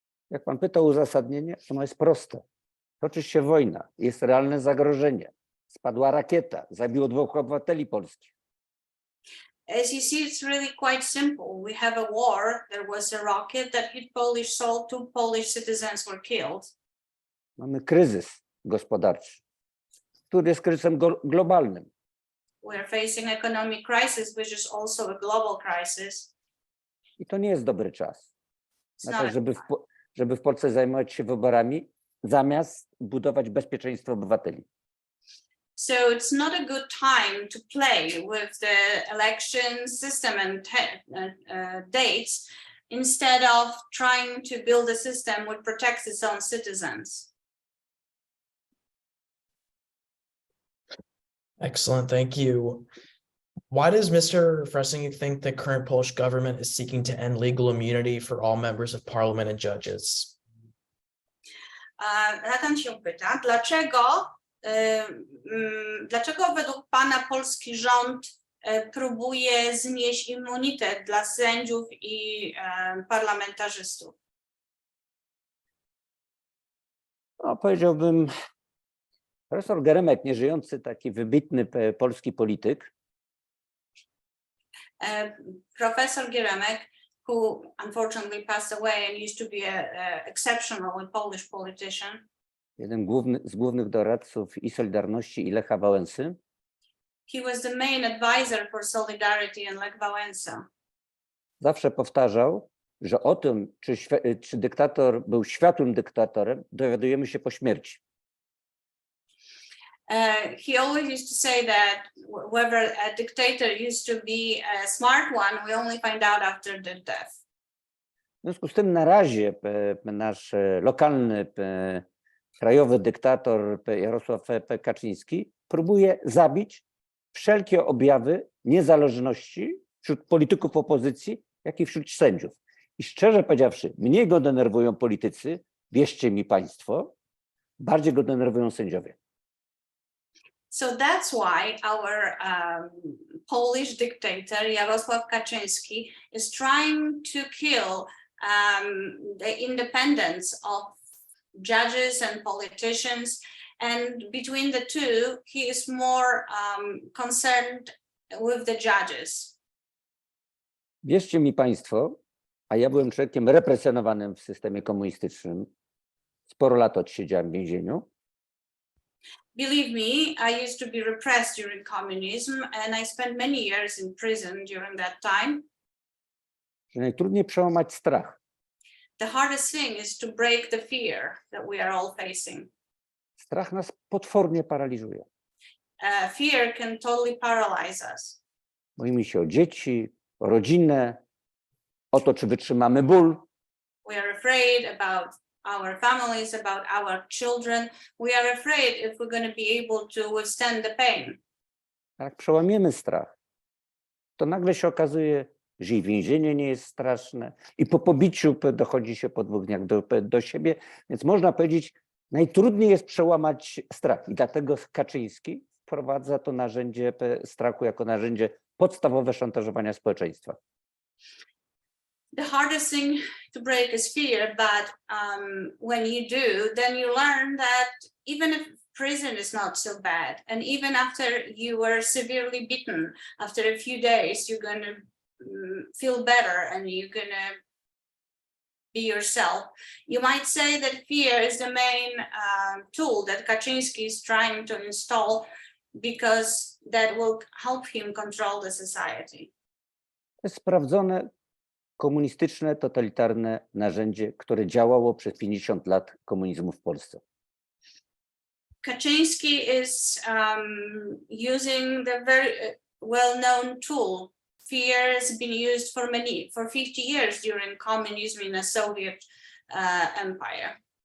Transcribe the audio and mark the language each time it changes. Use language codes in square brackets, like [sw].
[pl] Jak pan pyta o uzasadnienie, ono jest proste. Toczy się wojna, jest realne zagrożenie. Spadła rakieta, zabiło 2 obywateli polskich. [en] As you see, it's really quite simple. We have a war. There was a rocket that hit Polish soil. 2 Polish citizens were killed. [pl] Mamy kryzys gospodarczy, który jest kryzysem globalnym. [en] We are facing economic crisis, which is also a global crisis. [pl] I to nie jest dobry czas [en] It's [pl] na [en] not [pl] to, żeby w Polsce zajmować się wyborami, zamiast budować bezpieczeństwo obywateli. [en] So it's not a good time to play with the election system and dates instead of trying to build a system which protects its own citizens. Excellent, thank you. Why does Mr. Frasyniuk think the current Polish government is seeking to end legal immunity for all members of parliament and judges? [pl] Nathan się pyta, dlaczego według pana polski rząd próbuje znieść immunitet dla sędziów i parlamentarzystów? No, powiedziałbym, profesor Geremek, nieżyjący taki wybitny polski polityk, [en] Professor Geremek, who unfortunately passed away and used to be an exceptional Polish politician. [pl] jeden z głównych doradców i Solidarności, i Lecha Wałęsy, [en] He was the main advisor for Solidarity and Lech Wałęsa. [pl] zawsze powtarzał, że o tym, czy dyktator był światłym dyktatorem, dowiadujemy się po śmierci. [en] He always used to say that whether a dictator used to be a smart one, we only find out after their death. [pl] W związku z tym na razie nasz lokalny, krajowy dyktator Jarosław Kaczyński próbuje zabić wszelkie objawy niezależności wśród polityków opozycji, jak i wśród sędziów. I szczerze powiedziawszy, mniej go denerwują politycy, wierzcie mi państwo, bardziej go denerwują sędziowie. [en] So that's why our Polish dictator Jarosław Kaczyński is trying to kill the independence of judges and politicians, and between the two, he is more concerned with the judges. [pl] Wierzcie mi państwo, a ja byłem człowiekiem represjonowanym w systemie komunistycznym, sporo lat odsiedziałem w więzieniu. [en] Believe me, I used to be repressed during communism, and I spent many years in prison during that time. [pl] Że najtrudniej przełamać strach. [en] The hardest thing is to break the fear that we are all facing. [pl] Strach nas potwornie paraliżuje. [en] Fear can totally paralyze us. [pl] Boimy się o dzieci, o rodzinę, o to, czy wytrzymamy ból. [en] We are afraid about our families, about our children. We are afraid if we're going to be able to withstand the pain. [pl] Jak przełamiemy strach, to nagle się okazuje, że i więzienie nie jest straszne i po pobiciu dochodzi się po 2 dniach do siebie. Więc można powiedzieć, najtrudniej jest przełamać strach i dlatego Kaczyński wprowadza to narzędzie strachu jako narzędzie podstawowe szantażowania społeczeństwa. [en] The hardest thing to break is fear, but when you do, then you learn that even if prison is not so bad, and even after you were severely beaten, after a few days, you're going to feel better and you're going to be yourself. You might say that fear is the main tool that Kaczynski is trying to install because that will help him control the society. [pl] To jest sprawdzone komunistyczne, totalitarne narzędzie, które działało przez 50 lat komunizmu w Polsce. [en] Kaczynski is using the very well-known tool. Fear has been used for 50 years during communism in the Soviet empire.